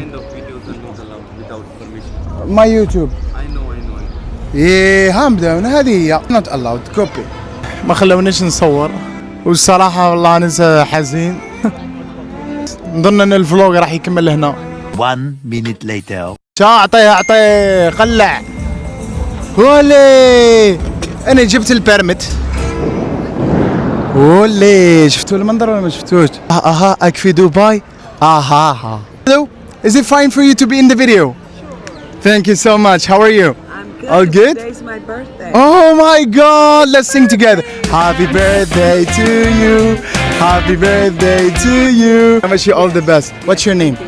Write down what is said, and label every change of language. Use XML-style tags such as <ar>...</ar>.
<en>Kind of videos are not allowed without permission. My YouTube. I know.</en> <ar>ايه هامدة هذه هي</ar> <en>not allowed copy.</en> <ar>ما خلونيش نصور، والصراحة والله أنا حزين. نظن أن الفلوق راح يكمل هنا.</ar> <en>1 minute later.</en> <ar>اعطيه قلع. ولي انا جبت البيرمت. ولي شفتوا المنظر ولا ما شفتوش؟ اها اكفي دبي. اها.</ar> <en>Hello, is it fine for you to be in the video? Thank you so much. How are you? I'm good. All good? Today's my birthday. Oh my God! Let's sing together. Happy birthday to you. Happy birthday to you. I wish you all the best. What's your name?</en>